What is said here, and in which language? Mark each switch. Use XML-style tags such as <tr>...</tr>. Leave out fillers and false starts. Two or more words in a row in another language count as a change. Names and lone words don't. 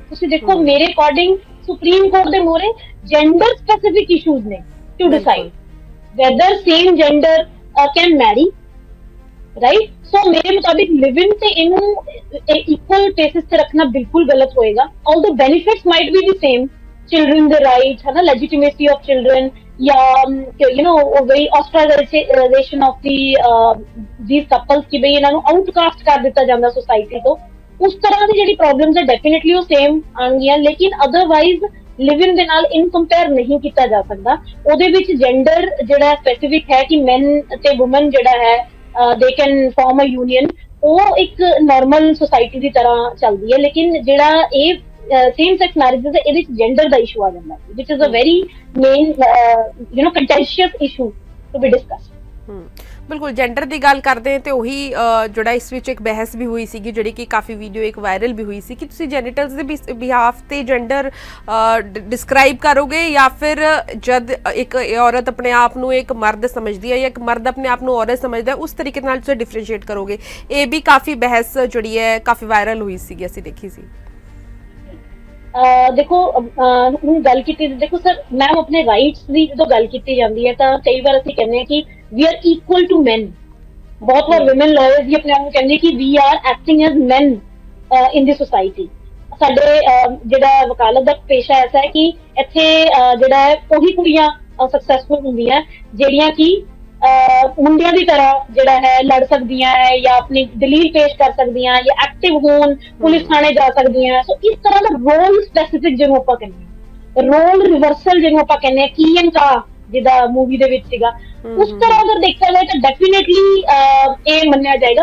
<pa>ਤੁਸੀਂ ਦੇਖੋ ਮੇਰੇ ਅਕੋਰਡਿੰਗ ਸੁਪਰੀਮ ਕੋਰਟ ਦੇ ਮੋਹਰੇ</pa> <en>gender specific issues</en> <pa>ਨੇ</pa> <en>to decide whether same gender can marry, right.</en> <pa>ਸੋ ਮੇਰੇ ਮੁਤਾਬਿਕ</pa> <en>live in</en> <pa>ਤੇ ਇਹਨੂੰ</pa> <en>equal basis</en> <pa>ਤੇ ਰੱਖਣਾ ਬਿਲਕੁਲ ਗਲਤ ਹੋਏਗਾ।</pa> <en>All the benefits might be the same,</en> <pa>ਚਿਲड्रन ਦੇ ਰਾਈਟ ਹੈ ਨਾ,</pa> <en>legitimacy of children</en> <pa>ਜਾਂ</pa> <en>you know</en> <pa>ਵਈ</pa> <en>ostracization of these couples</en> <pa>ਕਿ ਬਈ ਇਹਨਾਂ ਨੂੰ ਆਊਟਕਾਸਟ ਕਰ ਦਿੱਤਾ ਜਾਂਦਾ ਸੋਸਾਇਟੀ ਤੋਂ, ਉਸ ਤਰ੍ਹਾਂ ਦੀ ਜਿਹੜੀ ਪ੍ਰੋਬਲਮਸ ਹੈ ਡੈਫੀਨਿਟਲੀ ਉਹ ਸੇਮ ਆਉਣਗੀਆਂ, ਲੇਕਿਨ ਅਦਰਵਾਈਜ਼</pa> <en>live in</en> <pa>ਦੇ ਨਾਲ ਇਨ ਕੰਪੇਅਰ ਨਹੀਂ ਕੀਤਾ ਜਾ ਸਕਦਾ। ਉਹਦੇ ਵਿੱਚ ਜੈਂਡਰ ਜਿਹੜਾ ਸਪੈਸਿਫਿਕ ਹੈ ਕਿ ਮੈਨ ਤੇ ਵੂਮਨ ਜਿਹੜਾ ਹੈ</pa> <en>they can form a union,</en> <pa>ਉਹ ਇੱਕ ਨਾਰਮਲ ਸੋਸਾਇਟੀ ਦੀ ਤਰ੍ਹਾਂ ਚੱਲਦੀ ਹੈ, ਲੇਕਿਨ ਜਿਹੜਾ ਇਹ</pa> <en>same sex marriages</en> <pa>ਹੈ ਇਹਦੇ ਵਿੱਚ ਜੈਂਡਰ ਦਾ ਇਸ਼ੂ ਆ ਜਾਂਦਾ ਹੈ</pa> <en>which is a very main you know contentious issue to be discussed।</en> <pa>ਬਿਲਕੁਲ ਜੈਂਡਰ ਦੀ ਗੱਲ ਕਰਦੇ ਹਾਂ ਤੇ ਉਹੀ ਜਿਹੜਾ ਇਸ ਵਿੱਚ ਇੱਕ ਬਹਿਸ ਵੀ ਹੋਈ ਸੀਗੀ ਜਿਹੜੀ ਕਿ ਕਾਫੀ ਵੀਡੀਓ ਇੱਕ ਵਾਇਰਲ ਵੀ ਹੋਈ ਸੀ ਕਿ ਤੁਸੀਂ ਜੈਨੀਟਲਸ ਦੇ ਬਿਹਾਫ ਤੇ ਜੈਂਡਰ ਡਿਸਕ੍ਰਾਈਬ ਕਰੋਗੇ ਜਾਂ ਫਿਰ ਜਦ ਇੱਕ ਔਰਤ ਆਪਣੇ ਆਪ ਨੂੰ ਇੱਕ ਮਰਦ ਸਮਝਦੀ ਹੈ ਜਾਂ ਇੱਕ ਮਰਦ ਆਪਣੇ ਆਪ ਨੂੰ ਔਰਤ ਸਮਝਦਾ ਉਸ ਤਰੀਕੇ ਨਾਲ ਤੁਸੀਂ ਡਿਫਰੈਂਸ਼ੀਏਟ ਕਰੋਗੇ। ਇਹ ਵੀ ਕਾਫੀ ਬਹਿਸ ਜਿਹੜੀ ਹੈ ਕਾਫੀ ਵਾਇਰਲ ਹੋਈ ਸੀਗੀ, ਅਸੀਂ ਦੇਖੀ ਸੀ। ਦੇਖੋ ਹੁਣ ਗੱਲ ਕੀਤੀ, ਦੇਖੋ ਸਰ ਮੈਮ ਆਪਣੇ ਰਾਈਟਸ ਦੀ ਜਦੋਂ ਗੱਲ ਕੀਤੀ ਜਾਂਦੀ ਹੈ ਤਾਂ ਕਈ ਵਾਰ ਅਸੀਂ ਕਹਿੰਦੇ ਹਾਂ ਕਿ</pa> <en>we are equal to men।</en> <pa>ਬਹੁਤ ਵਾਰ</pa> <en>women lawyers</en> <pa>ਵੀ ਆਪਣੇ ਆਪ ਨੂੰ ਕਹਿੰਦੇ ਕਿ</pa> <en>we are acting as men in the society।</en> <pa>ਸਾਡੇ ਜਿਹੜਾ ਵਕਾਲਤ ਦਾ ਪੇਸ਼ਾ ਐਸਾ ਹੈ ਕਿ ਇੱਥੇ ਜਿਹੜਾ ਹੈ ਉਹੀ ਕੁੜੀਆਂ ਸਕਸੈਸਫੁਲ ਹੁੰਦੀਆਂ ਜਿਹੜੀਆਂ ਕਿ ਮੁੰਡਿਆਂ ਦੀ ਤਰ੍ਹਾਂ ਜਿਹੜਾ ਹੈ ਲੜ ਸਕਦੀਆਂ ਹੈ ਜਾਂ ਆਪਣੀ ਦਲੀਲ ਪੇਸ਼ ਕਰ ਸਕਦੀਆਂ ਜਾਂ ਐਕਟਿਵ ਹੋਣ, ਪੁਲਿਸ ਥਾਣੇ ਜਾ ਸਕਦੀਆਂ। ਸੋ ਇਸ ਤਰ੍ਹਾਂ ਦਾ ਰੋਲ ਸਪੈਸੀਫਿਕ ਜਿਹਨੂੰ ਆਪਾਂ ਕਹਿੰਦੇ ਹਾਂ,</pa> <en>role reversal</en> <pa>ਜਿਹਨੂੰ ਆਪਾਂ ਕਹਿੰਦੇ ਹਾਂ, ਕੀ ਐਂਡ ਕਾ ਜਿਹਦਾ ਮੂਵੀ ਦੇ ਵਿੱਚ ਸੀਗਾ, ਉਸ ਤਰ੍ਹਾਂ ਅਗਰ ਦੇਖਿਆ ਜਾਏ ਤਾਂ ਡੈਫੀਨੇਟਲੀ ਇਹ ਮੰਨਿਆ ਜਾਏਗਾ।</pa>